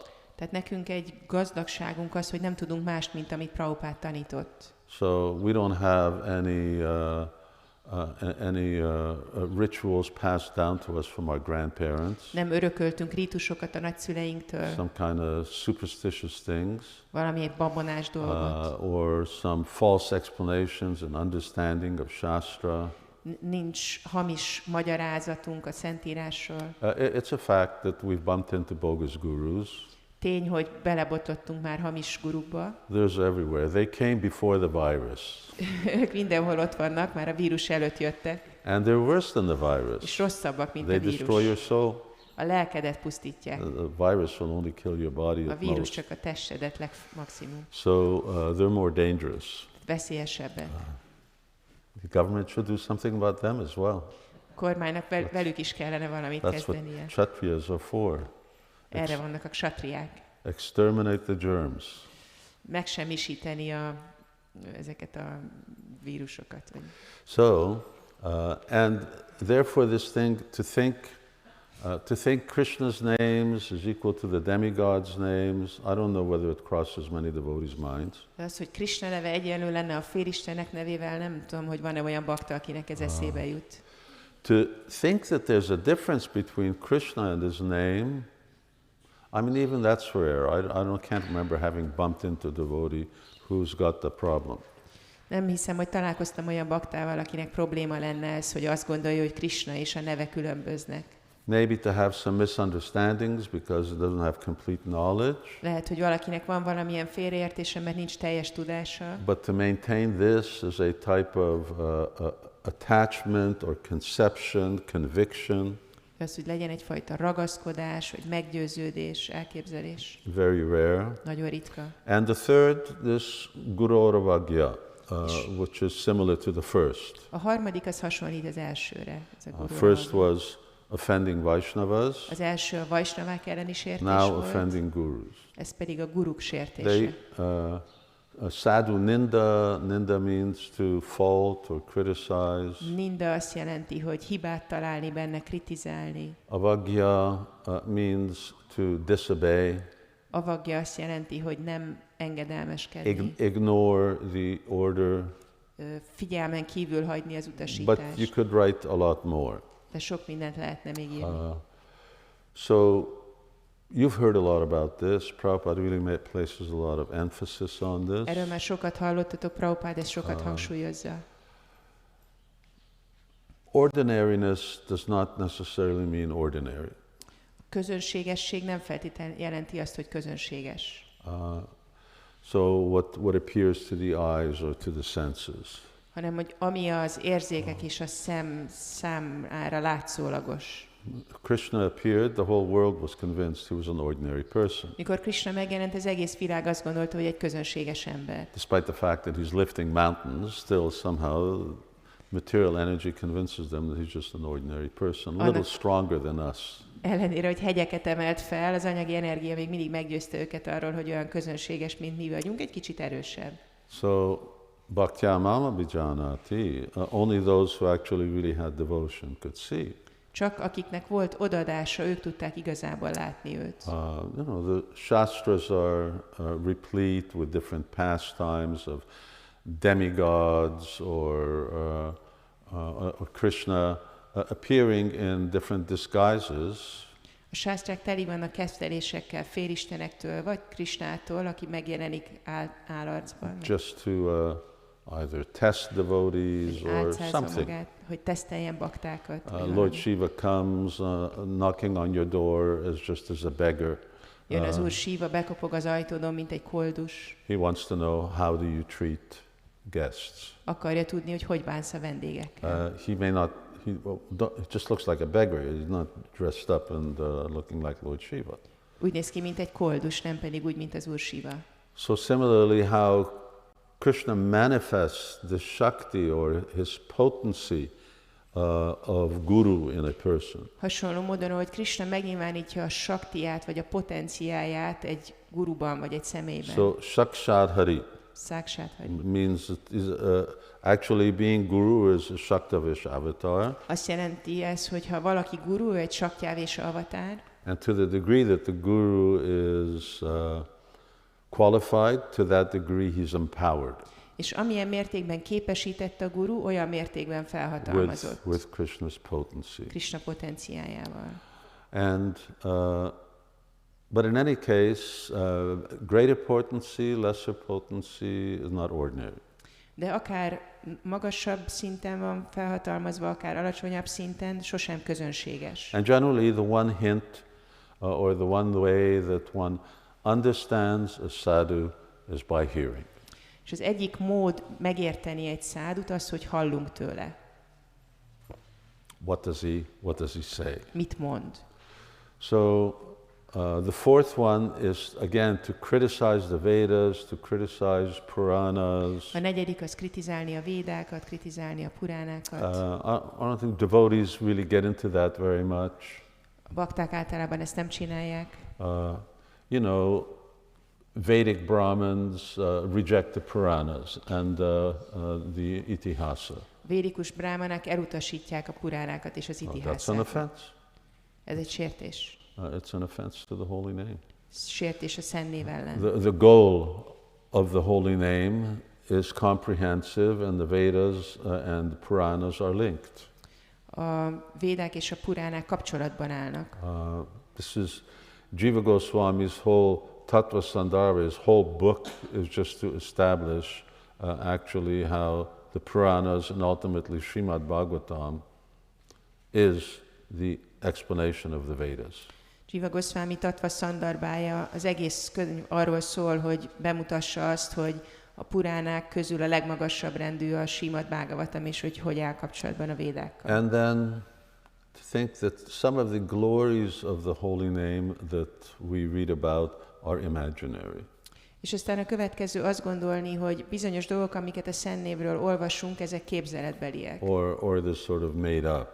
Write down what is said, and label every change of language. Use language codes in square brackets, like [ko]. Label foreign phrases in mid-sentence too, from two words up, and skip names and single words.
[hu] Tehát nekünk egy gazdagságunk az, hogy nem tudunk mást, mint amit Prabhupada tanított. [en] So we don't have any rituals passed down to us from our grandparents. [hu] Nem örököltünk rítusokat a nagyszüleinktől. [en] Some kind of superstitious things. [hu] Valami babonás dolgot. [en] Or some false explanations and understanding of Shastra. [hu] Nincs hamis magyarázatunk a Szentírásról. [en] It's a fact that we've bumped into bogus gurus. [hu] Tény, hogy belebotlottunk már hamis gurukba. [en] There's everywhere. They came before the virus. [hu] Ők mindenhol ott vannak, már a vírus előtt jöttek. [en] And they're worse than the virus. [hu] És rosszabbak, mint [en] They [hu] a vírus. [en] destroy your soul. [hu] A lelkedet pusztítják. [en] The virus will only kill your body [hu] A [en] at [hu] vírus [en] most. [hu] csak a testedet legmaximum. [en] So they're more dangerous. [hu] Veszélyesebbek. [en] The government should do something about them as well. [hu] A kormánynak velük is kellene valamit kezdenie. [en] That's what kshatriyas are for. [hu] Erre vannak a ksatriák. [en] Exterminate the germs. [hu] Megsemmisíteni ezeket a vírusokat. [en] So, and therefore this thing to think To think Krishna's names is equal to the demigods' names, I don't know whether it crosses many devotees' minds. [hu] De az, hogy Krishna neve egyenlő lenne a félistenek nevével, nem tudom, hogy van-e olyan bakta, akinek ez eszébe jut. [en] To think that there's a difference between Krishna and his name, I mean, even that's rare. I can't remember having bumped into a devotee who's got the problem. [hu] Nem hiszem, hogy találkoztam olyan baktával, akinek probléma lenne ez, hogy azt gondolja, hogy Krishna és a neve különböznek. [en] Maybe to have some misunderstandings because it doesn't have complete knowledge. [hu] Lehet, hogy valakinek van valamilyen félreértése, mert nincs teljes tudása. [en] But to maintain this as a type of attachment or conception, conviction. [hu] Az, hogy legyen egyfajta ragaszkodás, vagy meggyőződés, elképzelés. [en] Very rare. [hu] Nagyon ritka. [en] And the third, this gouranga, which is similar to the first. [hu] A harmadik az hasonlít az elsőre. [en] First was offending Vaishnavas. [hu] Az első a Vaisnavák elleni sértés [en] Now [hu] volt. [en] offending gurus. [hu] Ez pedig a guruk sértése. [sa] साधु निन्दा [en] means to fault or criticize. [hu] Ninda azt jelenti, hogy hibát találni benne, kritizálni. [en] Avagya means to disobey. [hu] Avagya azt jelenti, hogy nem engedelmeskedni. [en] Ignore the order. [hu] Figyelmen kívül hagyni az utasítást. [en] But you could write a lot more. [hu] De sok mindent lehetne még írni. [en] So you've heard a lot about this. Prabhupada really places a lot of emphasis on this. [hu] Erről már sokat hallottatok, Prabhupada ezt sokat hangsúlyozza. [en] Ordinariness does not necessarily mean ordinary. [hu] Közönségesség nem feltétlenül jelenti azt, hogy közönséges. [en] So what appears to the eyes or to the senses. [hu] Hanem, hogy ami az érzékek és a szem számára látszólagos. [en] Krishna appeared, the whole world was convinced he was an ordinary person. [hu] Mikor Krishna megjelent, az egész világ azt gondolta, hogy egy közönséges ember. [en] Despite the fact that he's lifting mountains, still somehow material energy convinces them that he's just an ordinary person, a little stronger than us. [hu] Ellenére, hogy hegyeket emelt fel, az anyagi energia még mindig meggyőzte őket arról, hogy olyan közönséges, mint mi vagyunk, egy kicsit erősebb. [sa] So, भक्त्या माम् अभिजानाति, [en] only those who actually really had devotion could see. [hu] Csak akiknek volt odadása, ők tudták igazából látni őt. [en] The Shastras are replete with different pastimes of demigods or Krishna appearing in different disguises. [hu] A sásztrák teli vannak kezdelésekkel, félistenektől, vagy Krishnától, aki megjelenik állarcban. [en] Just to either test devotees or something. [hu] Magát, hogy teszteljen baktákat. [en] Lord Shiva comes knocking on your door just as a beggar. Jön az Úr Shiva, bekopog az ajtódon, mint egy koldus. He wants to know how do you treat guests. Akarja tudni, hogy bánsz a vendégekkel. He may not. He just looks like a beggar. He's not dressed up and looking like Lord Shiva. [hu] Úgy néz ki, mint egy koldus, nem pedig úgy, mint az Úr Shiva. [en] So similarly, how Krishna manifests the Shakti or his potency of Guru in a person. [hu] Hasonló módon, hogy Krishna megnyilvánítja a Shaktiát, vagy a potenciáját egy guruban, vagy egy személyben. [en] So [sa] साक्षात् हरि [en] means actually being Guru is a Shaktavish avatar. [hu] Azt jelenti ez, hogy ha valaki guru, egy Shaktyavish avatár. [en] And to the degree that the Guru is qualified, to that degree he's empowered. [hu] És amilyen mértékben képesített a guru, olyan mértékben felhatalmazott. [en] With Krishna's potency. [hu] Krishna potenciájával. [en] And but in any case, greater potency, lesser potency is not ordinary. [hu] De akár magasabb szinten van felhatalmazva, akár alacsonyabb szinten, sosem közönséges. [en] And generally the one hint or the one way that one understands a sadhu is by hearing. És az egyik mód megérteni egy szádut az, hogy hallunk tőle. What does he say? [hu] Mit mond? [en] So the fourth one is again to criticize the Vedas, to criticize Puranas. [hu] A negyedik az kritizálni a védákat, kritizálni a puránákat. [en] I don't think devotees really get into that very much. [hu] A bakták általában ezt nem csinálják. [en] You know, Vedic Brahmins reject the Puranas and the Itihasa. [hu] Védikus brámanák elutasítják a puránákat és az itihászát. [en] That's an offense. [hu] Ez egy sértés. [en] It's an offense to the holy name. [hu] Sértés a szent név ellen. [en] The goal of the holy name is comprehensive, and the Vedas and the Puranas are linked. [hu] A védák és a puránák kapcsolatban állnak. [en] This is Jiva Goswami's whole Tattva Sandarbha, his whole book is just to establish actually how the Puranas and ultimately Srimad Bhagavatam is the explanation of the Vedas. [hu] Jiva Goswami Tattva Sandarbhája, az egész könyv arról szól, hogy bemutassa azt, hogy a puránák közül a legmagasabb rendű a Srimad Bhagavatam, és hogy áll kapcsolatban a védákkal. [en] And then to think that some of the glories of the holy name that we read about are imaginary. [hu] És aztán a következő azt gondolni, hogy bizonyos dolgok, amiket a szent névről olvasunk, ezek képzeletbeliek. [en] Or they're sort of made up.